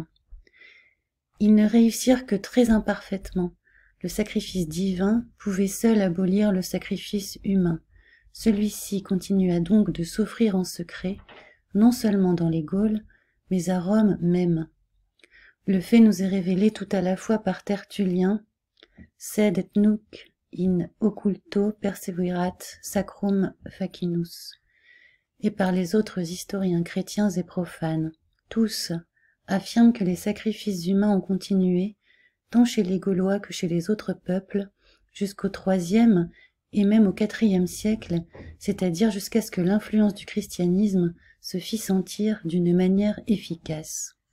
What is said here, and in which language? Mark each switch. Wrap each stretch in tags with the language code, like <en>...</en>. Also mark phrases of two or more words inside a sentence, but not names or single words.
<fr>Ils ne réussirent que très imparfaitement. Le sacrifice divin pouvait seul abolir le sacrifice humain. Celui-ci continua donc de s'offrir en secret, non seulement dans les Gaules, mais à Rome même. Le fait nous est révélé tout à la fois par Tertullien,</fr> <la>sed et nunc in occulto perseverat sacrum facinus,</la> <fr>et par les autres historiens chrétiens et profanes. Tous affirment que les sacrifices humains ont continué, tant chez les Gaulois que chez les autres peuples, jusqu'au IIIe et même au IVe siècle, c'est-à-dire jusqu'à ce que l'influence du christianisme se fît sentir d'une manière efficace.</fr>